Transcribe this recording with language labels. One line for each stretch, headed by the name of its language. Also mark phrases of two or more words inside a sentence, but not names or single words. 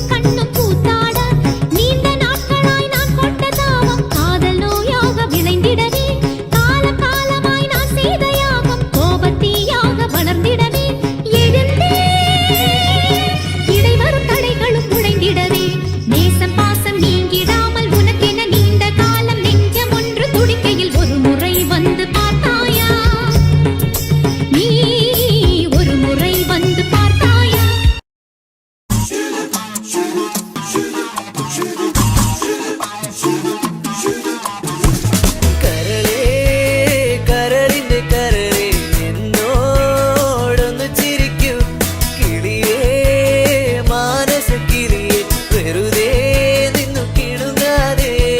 Tamil: கண்ணும் கூத்தாட நீண்ட நாட்களாய் நான் கொண்ட தாவம் காதல் நோயாக விளைந்திடவே கால காலமாய் நான் செய்த யாகம் கோபத்தீயாக வளர்ந்திடவே எழுந்தே இடைவரும் தடைகளும் உடைந்திடவே நேசம் பாசம் நீங்கிடாமல் உனக்கென நீண்ட காலம் நெஞ்சம் ஒன்று துடிக்கையில் ஒரு முறை வந்து பார்த்தாயா நீ ஒரு முறை வந்து பார்த்தாயா
Malayalam: കരളേ കരളിന്റെ കരളേ എന്നോടൊന്ന് ചിരിക്കൂ കിളിയേ മാനസ കിളിയേ വെറുതെ നിന്നു കിടുങ്ങാതെ